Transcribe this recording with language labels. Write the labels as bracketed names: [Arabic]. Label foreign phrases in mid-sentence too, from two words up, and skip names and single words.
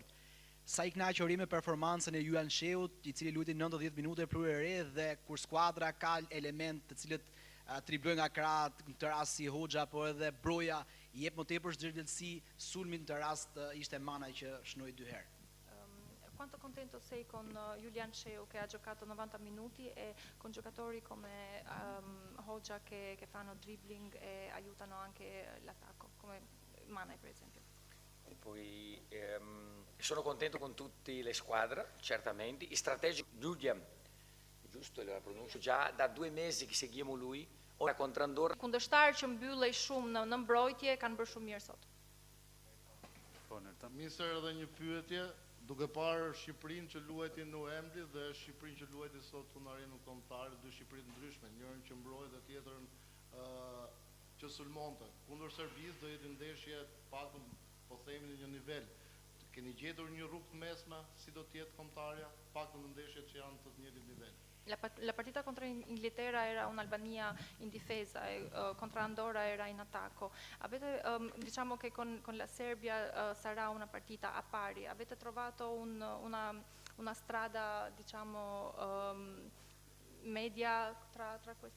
[Albanian] Sa i kënaqur me performancën e Julian Sheut, i cili luajti 90 minuta për e re dhe kur skuadra ka element të cilët triblojnë nga krahët, në këtë rast si Hoxha, por edhe Broja i jep më tepër zgjerbësi, sulmin në të rast ishte Mana që shnoi 2 herë. [Italian] Quanto contento sei con Julian Sheu che ha giocato 90 minuti e con giocatori come Hoxha che fanno dribbling e aiutano anche l'attacco, come Mana per esempio. E poi sono contento con tutte le squadre, certamente. Strategico Julian, giusto la pronuncio, già da 2 mesi che seguiamo lui, Ora kontra Andorra. [Albanian] Kundërshtar që mbyllej shumë në mbrojtje kanë bërë shumë mirë sot. Po, Nerta. Ministër, edhe një pyetje, duke parë Shqipërinë që luajti në Wembley dhe Shqipërinë që luajti sot në arenën kombëtare, dy Shqipëri të ndryshme, njërin që mbroi dhe tjetrën që sulmonte. Kundër Serbisë do jetë ndeshje paktën po themi në një nivel. Keni gjetur një rrugë të mesme si do të jetë kombëtarja, paktën në ndeshjet që janë të njëjtit nivel. [Italian] La partita contro Inghilterra era un'Albania in difesa e contro Andorra era in attacco. Diciamo che con la Serbia sarà una partita a pari. Avete trovato una strada, diciamo, media tra queste?